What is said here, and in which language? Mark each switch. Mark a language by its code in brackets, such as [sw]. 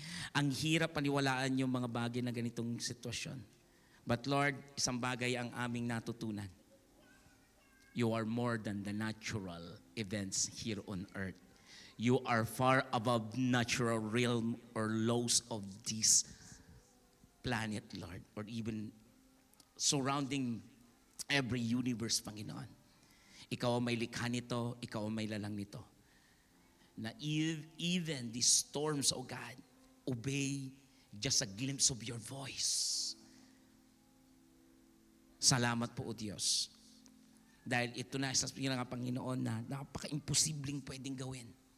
[tl] Ang hirap paniwalaan yung mga bagay na ganitong sitwasyon. But Lord, isang bagay ang aming natutunan. [en] You are more than the natural events here on earth. You are far above natural realm or laws of this planet, Lord, or even surrounding every universe, Panginoon. [tl] Ikaw ang may likha nito, ikaw ang may lalang nito. [en] Na even the storms, oh God, obey just a glimpse of your voice. [tl] Salamat po, O Diyos. Dahil ito na sa nga Panginoon na napaka-imposibleng pwedeng gawin.